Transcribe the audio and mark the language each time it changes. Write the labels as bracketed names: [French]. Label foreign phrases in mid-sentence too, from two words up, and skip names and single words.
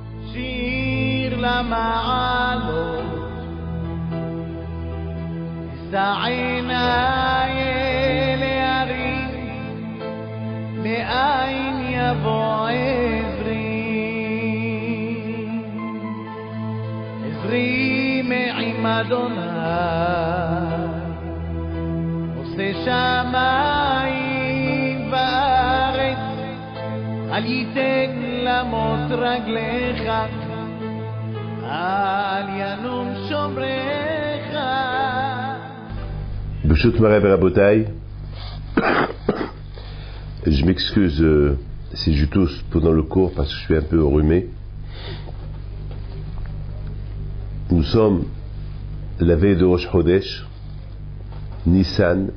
[Hebrew] שיר למעלות, אשא עיניי אל ההרים, מאין יבוא עזרי מעם אדוני, עושה שמיים וארץ, אל ייתן למוט רגליך, אל ינום שומרך. ברשות מורי ורבותי, [French] je m'excuse si je tousse pendant le cours parce que je suis un peu enrhumé. Nous sommes la veille de Rosh Chodesh, Nissan.